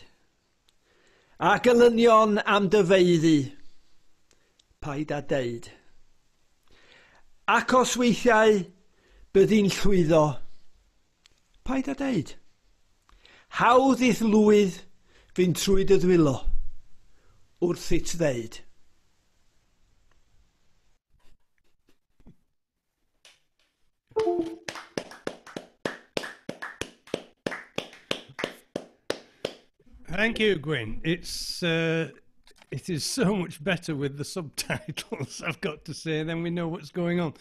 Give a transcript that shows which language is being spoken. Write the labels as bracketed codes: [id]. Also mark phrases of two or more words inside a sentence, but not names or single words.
[cy] A gelynion am dyfeiddi, paid a deud. Ac os weithiau byddi'n llwyddo, paid a deud. Hawdd i'th lwydd fynd trwy dy ddwylo, wrth it ddeud. [en] Thank you, Gwen. It is so much better with the subtitles, I've got to say, then we know what's going on.